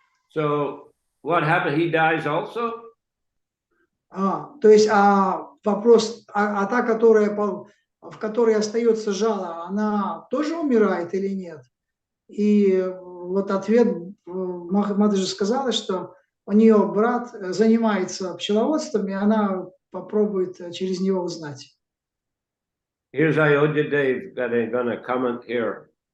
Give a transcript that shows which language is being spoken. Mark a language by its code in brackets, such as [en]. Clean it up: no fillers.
[en] So what happened? He dies also? [ru] То есть вопрос, та, в которой остается жало, она тоже умирает или нет? И вот ответ, Матаджи сказала, что у нее брат занимается пчеловодством, и она попробует через него узнать. [en] Here's Ayodhya Dave that I'm going to comment here.